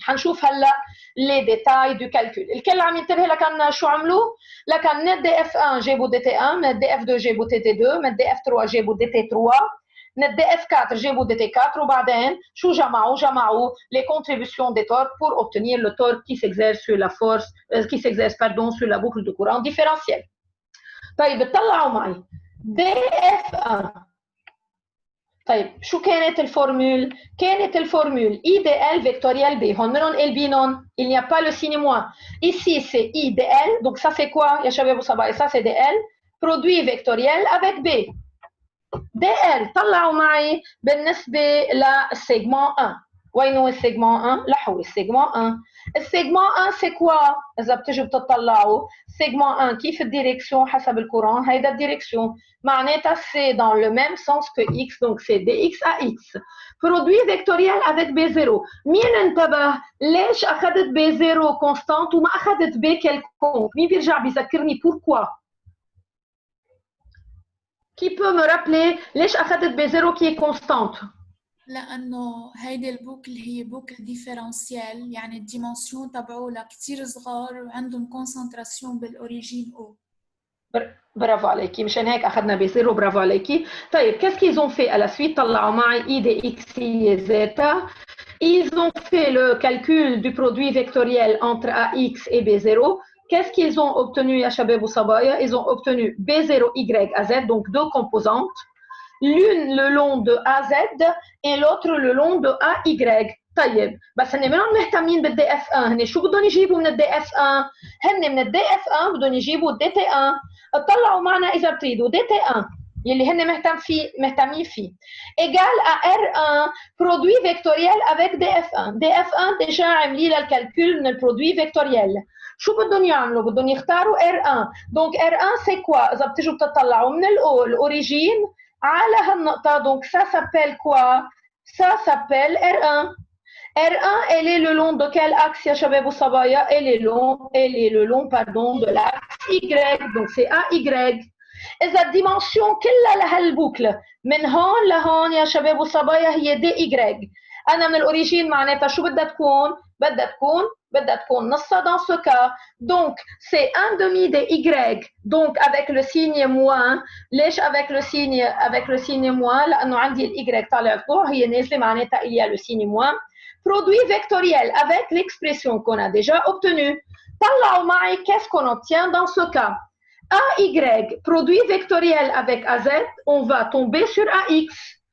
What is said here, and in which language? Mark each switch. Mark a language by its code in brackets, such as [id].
[ar] حنشوف هلا لي ديتاي دو كالكول. الكل عم ينتبه لكن شو عملوا؟ لكن من الدي اف 1 جابوا دي تي 1، من الدي اف 2 جابوا تي تي 2، من الدي اف 3 جابوا دي تي 3، من الدي اف 4 جابوا دي تي 4 وبعدين شو جمعوا؟ جمعوا les contributions des torques pour obtenir le torque qui s'exerce sur la force qui s'exerce sur la boucle de courant différentiel. طيب اطلعوا معي دي اف 1. طيب شو كانت الفورمule؟ كانت الفورمule I dl vectoriel B. هون منهم ال B non. [fr] Il n'y a pas le signe moins. Ici c'est I dl. Donc ça c'est quoi يا شباب وصبايا؟ ça c'est dl produit vectoriel avec B. [ar] dl طلعوا معي بالنسبة للسيجمون 1. وين هو السيجمون 1؟ لحو السيجمون 1. السيجمون 1 c'est quoi؟ إذا بتجوا بتطلعوا سيجمون 1 كيف الديريكسيون حسب الكورون؟ هيدا الديريكسيون معناتها c'est dans le même sens que x donc c'est dx à x. produit vectoriel avec b0. مين انتبه ليش أخذت b0 constante وما أخذت b quelconque؟ مين بيرجع بيذكرني pourquoi؟ Qui peut me rappeler ليش أخذت b0 qui est constante؟ لأنه هيدي البوكل هي بوكل ديفيرنسيال، يعني الديمنسيون تبعولها كتير صغار وعندهم كونسنتراسيون بالأوريجين أو. برافو عليكي، مشان هيك أخذنا بزيرو. برافو عليكي. [fr] طيب qu'est-ce qu'ils ont fait à la suite؟ طلعوا معي I de x et z. Ils ont fait le calcul du produit vectoriel entre ax et b0. Qu'est-ce qu'ils ont obtenu يا شباب وصبايا؟ Ils ont obtenu b0y à z, donc deux composantes. L'une le long de AZ et l'autre le long de AY. [ar] طيب بس هن منهم مهتمين بالدي اف 1. هن شو بدهم يجيبوا من الدي اف 1؟ هن من الدي اف 1 بدهم يجيبوا الدي تي 1. اطلعوا معنا اذا بتريدوا دي تي 1 يلي هن مهتمين فيه égal à R1 produit vectoriel avec DF1. DF1 déjà عملي لها الكالكول من البرودوي فيكتوريال. شو بدهم يعملوا؟ بدهم يختاروا R1. donc R1 c'est quoi؟ اذا بتجوا بتطلعوا من الاوريجين على هالنقطة. [fr] donc ça s'appelle quoi? ça s'appelle R1. R1 elle est le long de quel axe يا شباب وصبايا؟ elle est le long pardon de l'axe Y. donc c'est AY. [ar] إذا الديمنسيون كلها لهالبوكلة من هون لهون يا شباب وصبايا هي دي Y. أنا من الأوريجين معناتها شو بدها تكون؟ بدها تكون نصها dans ce cas. [fr] donc c'est 1/2 de Y. donc avec le signe moins. ليش avec le signe moins؟ لأنه عندي ال Y طالع فوق هي نازلة معناتها il y a le signe moins. produit vectoriel avec l'expression qu'on a déjà obtenue. طلعوا معي qu'est-ce qu'on obtient dans ce cas؟ AY, produit vectoriel avec AZ, on va tomber sur AX.